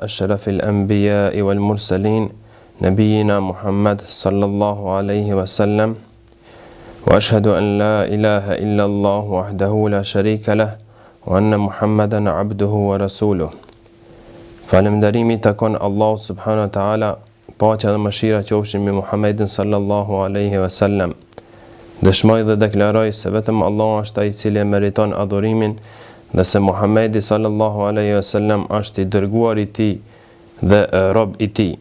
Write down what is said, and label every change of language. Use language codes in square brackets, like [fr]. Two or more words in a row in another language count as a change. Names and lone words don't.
[ar] أشرف الأنبياء والمرسلين نبينا محمد صلى الله عليه وسلم وأشهد أن لا إله إلا الله وحده لا شريك له وأن محمدا عبده ورسوله. [sq] Falënderimi takon Allahut [ar] سبحانه وتعالى, [sq] paqja dhe mëshira qofshin mbi Muhammedin [ar] صلى الله عليه وسلم. [sq] Dëshmoj dhe deklaroj se vetëm Allah është ai i cili meriton adhurimin dhe se Muhammedi [ar] صلى الله عليه وسلم [sq] është i dërguar i tij dhe rob i tij.